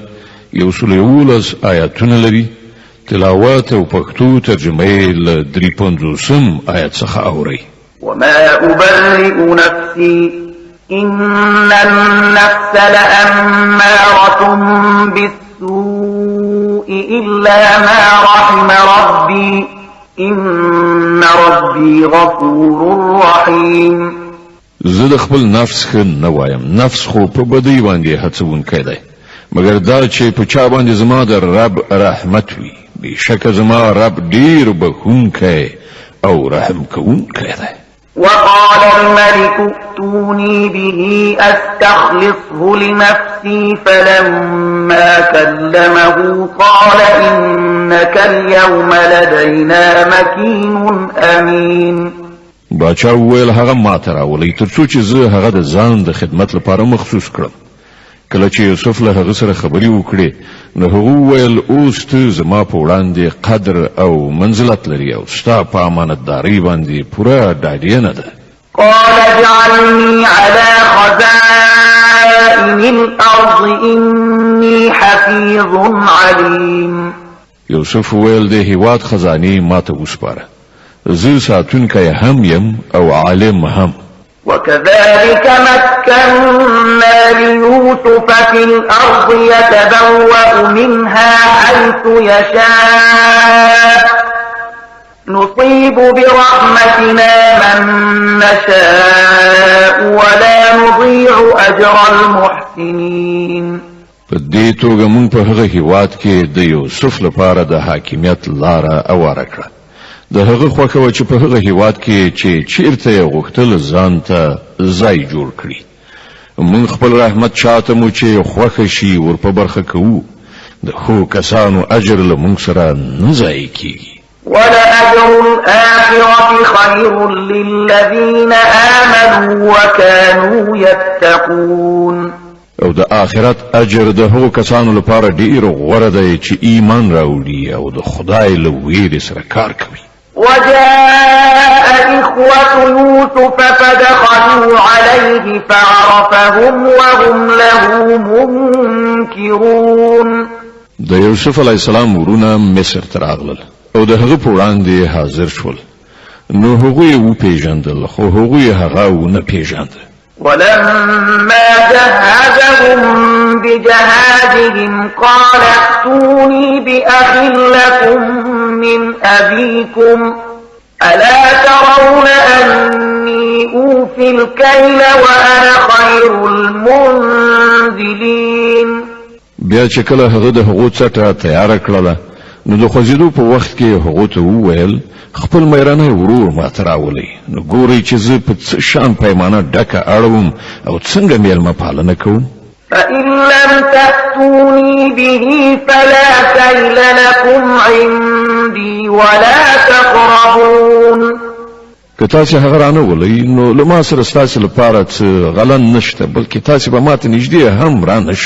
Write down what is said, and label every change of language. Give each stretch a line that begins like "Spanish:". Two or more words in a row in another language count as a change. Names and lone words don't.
Pashto: 111 آیاتونه لري. تلاوت او پښتو ترجمه یې له 53 آیت څخه اوري.
Arabic: وما أبرئ نفسي إن النفس لأمارة بالسوء إلا ما رحم ربي إن ربي غفور رحيم.
Pashto: زه د خپل نفس ښه نه وایم. نفس خو په بدۍ باندې هڅونکی دی مګر دا چې په چا باندې زما د رب رحمت وي. بېشکه زما رب ډیر بخښونکی او رحم کوونکی دی.
Arabic: وقال الملك ائتوني به أستخلصه لنفسي فلما كلمه قال إنك اليوم لدينا مكين أمين.
Pashto: باچا وویل هغه ماته راولئ تر څو چې زه هغه د ځان د خدمت لپاره مخصوص کړم. کله چې یوسف له هغه سره خبرې وکړې نو هغه وویل اوس ته زما په وړاندې قدر او منزلت لري او ستا په امانتدارۍ باندې پوره ډاډینه ده.
Arabic: قال اجعلني على خزائن الأرض إني حفيظ عليم.
Pashto: یوسف وویل د هیواد خزانې ماته وسپاره. زه ساتونکی هم یم او عالم هم.
Arabic: وكذلك مكنا ليوسف في الأرض يتبوأ منها حيث يشاء نصيب برحمتنا من نشاء ولا نضيع أجر المحسنين.
Pashto: په دې توګه موږ په هغه هیواد کې د یوسف لپاره د حاکمیت لاره اواره کړه. د هغه خوښه و چې په هغه هیواد کې چې چیرته یې غوښتل ځان ته ځای جوړ کړي. موږ خپل رحمت چاته مو چې خوښه شي ور په برخه کوو. د ښو کسانو اجر له موږ سره نه ضایع کیږي.
Arabic: ولأجر الآخرة خير للذين آمنوا وكانوا يتقون.
Pashto: او د آخرت اجر د هغو کسانو لپاره ډیر غوره دی چې ایمان راوړي او د خدای له ویرې سره کار کوي.
Arabic: وجاء إخوة يوسف فدخلوا عليه فعرفهم وهم له منكرون.
Pashto: د یوسف
Arabic: علی السلام
Pashto: ورونه مصر ته راغلل او د هغه په وړاندې حاضر شول. نو هغه یې وپېژندل خو هغه یې هغه ونه پیژاند.
Arabic: ولما جهزهم بجهازهم قال ائتوني بأخ لكم من أبيكم ألا ترون أني أوفي الكيل وأنا خير المنزلين.
Pashto: بیا چې کله هغه د هغو څټه تیار کړله نو د خوځېدو په وخت کې هغه ته وویل خپل مېرانه ورور ماته راولئ. نو ګورئ چې زه په څه شان پیمانه ډکه اړوم او څنګه میلمه پالنه کوم.
Arabic: فإن لم تأتوني به فلا كيل لكم عندي ولا تقربون.
Pashto: که تاسې هغه رانه ولئ نو له ما سره ستاسې لپاره څه غلن نشته بلکې تاسې به ماته نږدې هم رانه شئ.